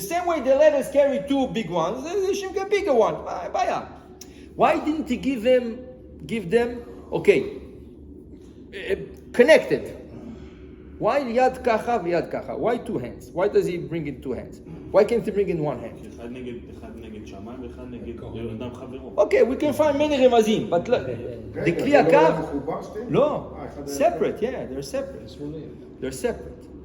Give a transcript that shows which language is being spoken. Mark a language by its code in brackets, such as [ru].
[en] The same way the letters carry 2 big ones, they should get bigger one. [he] אין בעיה. [en] Why didn't he give them, okay, connected? Why yad kacha v'yad kacha? Why 2 hands? Why does he bring in 2 hands? Why can't he bring in 1 hand? [he] אחד נגד שמיים ואחד נגד אדם חברו. [en] Okay, we can find many רמזים, but look, the כלי הקו, לא, separate, yeah, they're separate. They're separate.